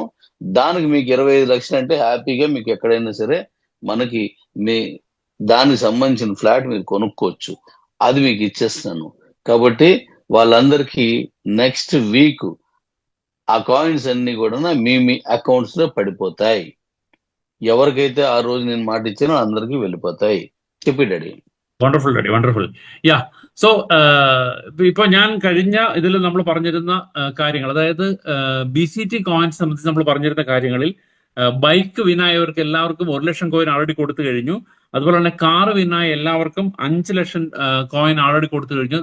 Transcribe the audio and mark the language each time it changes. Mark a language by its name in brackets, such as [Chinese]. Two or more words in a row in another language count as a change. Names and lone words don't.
[Telugu] దానికి మీకు 25 లక్షలు అంటే హ్యాపీగా మీకు ఎక్కడైనా సరే మనకి దానికి సంబంధించిన ఫ్లాట్ మీరు కొనుక్కోవచ్చు. అది మీకు ఇచ్చేస్తాను. కాబట్టి వాళ్ళందరికీ నెక్స్ట్ వీక్ ఆ కాయిన్స్ అన్ని కూడా మీ అకౌంట్స్ లో పడిపోతాయి. ఎవరికైతే ఆ రోజు నేను మాట ఇచ్చానో అందరికీ వెళ్ళిపోతాయి. చెప్పి డాడీ. [Malayalam] വണ്ടർഫുൾ ഡാഡി, വണ്ടർഫുൾ. യാ, സോ ഇപ്പൊ ഞാൻ കഴിഞ്ഞ ഇതിൽ നമ്മൾ പറഞ്ഞിരുന്ന കാര്യങ്ങൾ, അതായത് BCT കോയിൻസ് സംബന്ധിച്ച് നമ്മൾ പറഞ്ഞിരുന്ന കാര്യങ്ങളിൽ ബൈക്ക് വിനായവർക്ക് എല്ലാവർക്കും 1 ലക്ഷം കോയിൻ ആൾറെഡി കൊടുത്തു കഴിഞ്ഞു. അതുപോലെ തന്നെ കാറ് വിനായ എല്ലാവർക്കും 5 ലക്ഷം കോയിൻ ആൾറെഡി കൊടുത്തു കഴിഞ്ഞു.